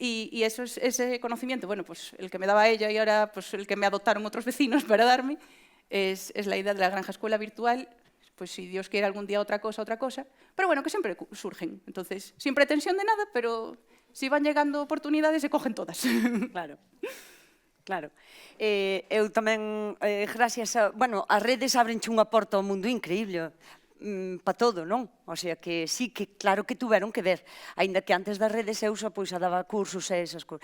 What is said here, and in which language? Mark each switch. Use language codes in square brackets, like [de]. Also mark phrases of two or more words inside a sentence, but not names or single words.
[es] Y ese conocimiento, bueno, pues el que me daba ella y ahora pues el que me adoptaron otros vecinos para darme, es la idea de la granja escuela virtual, pues si Dios quiere algún día otra cosa, pero bueno, que siempre surgen. Entonces, sin pretensión de nada, pero si van llegando oportunidades, se cogen todas. [gl] Claro. Claro. Eu tamén, gracias a... Bueno, as redes abrenche unha porta ao mundo increíble, para todo, non? [es] O sea, que sí, [gl] que claro que tuveron que ver. Ainda que antes das redes eu xa, pois, a daba cursos e esas cousas.